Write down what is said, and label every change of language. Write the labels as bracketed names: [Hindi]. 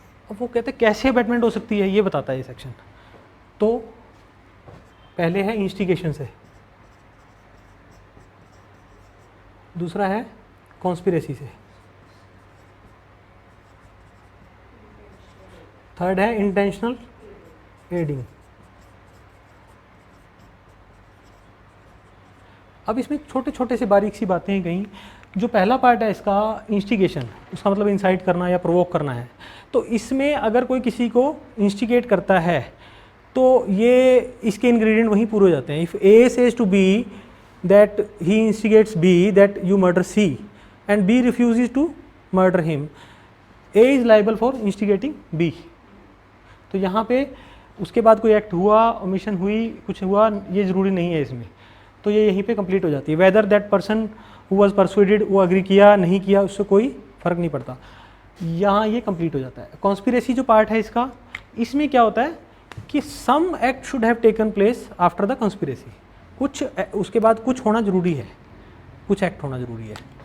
[Hindi] अब वो कहते हैं कैसे अबैटमेंट हो सकती है, ये बताता है ये सेक्शन। तो पहले है इंस्टिगेशन से, दूसरा है कॉन्स्पिरेसी से, थर्ड है इंटेंशनल एडिंग। अब इसमें छोटे छोटे से बारीक सी बातें हैं कहीं। जो पहला पार्ट है इसका इंस्टिगेशन, उसका मतलब इंसाइट करना या प्रोवोक करना है। तो इसमें अगर कोई किसी को इंस्टिगेट करता है तो ये इसके इंग्रेडिएंट वहीं पूरे हो जाते [English] हैं। If A says to B that he instigates B that you murder C and B refuses to murder him, A is liable for instigating B। [Hindi] तो यहाँ पे उसके बाद कोई एक्ट हुआ, ओमिशन हुई, कुछ हुआ, ये ज़रूरी नहीं है इसमें, तो ये यहीं पे कंप्लीट हो जाती है। [English] whether that person who was persuaded, [Hindi] वो अग्री किया नहीं किया, उससे कोई फ़र्क नहीं पड़ता, यहाँ ये कंप्लीट हो जाता है। कॉन्स्पिरेसी जो पार्ट है इसका, इसमें क्या होता है कि [English] some act should have taken place after the conspiracy, [Hindi] कुछ उसके बाद कुछ होना ज़रूरी है, कुछ एक्ट होना ज़रूरी है।